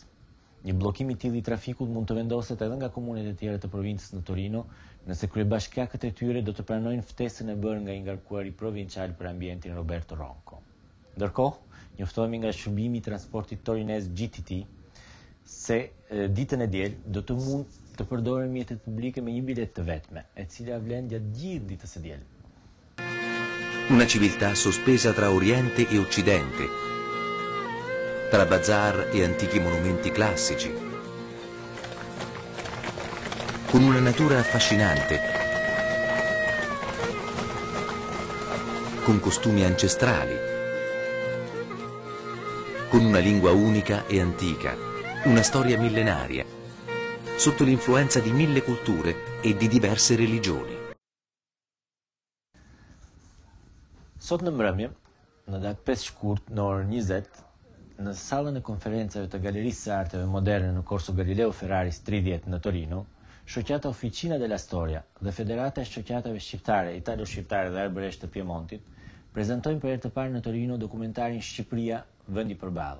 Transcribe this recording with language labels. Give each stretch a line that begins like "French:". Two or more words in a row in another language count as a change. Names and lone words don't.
Albanian: Një bllokim i tillë i trafikut mund të vendoset edhe nga komunet e tjera të provincës në Torino, nëse kryebashkiakët e tyre do të pranojnë ftesën e bërë nga i ngarkuari provincial për ambientin Roberto Ronco. Ndërkohë, njoftohemi nga shërbimi i transportit torinez GTT se ditën e diel do të mund të përdoren mjetet publike me një bilet të vetme, e cila vlen gjatë gjithë ditës së diel.
Italian: Una civiltà sospesa tra Oriente e Occidente, tra bazar e antichi monumenti classici, con una natura affascinante, con costumi ancestrali, con una lingua unica e antica, una storia millenaria, sotto l'influenza di 1000 culture e di diverse religioni.
Albanian: Sot në mbrëmje, në datë 5 shkurt në orën 20, në sallën e konferencave të Galerisë së Arteve Moderne në Corso Galileo Ferraris 30 në Torino, shoqata Officina della Storia dhe Federata e Shoqatave Shqiptare, Italo-Shqiptare dhe Arbëresh të Piemontit prezantojnë për herë të parë në Torino dokumentarin Shqipëria, vendi i përballë.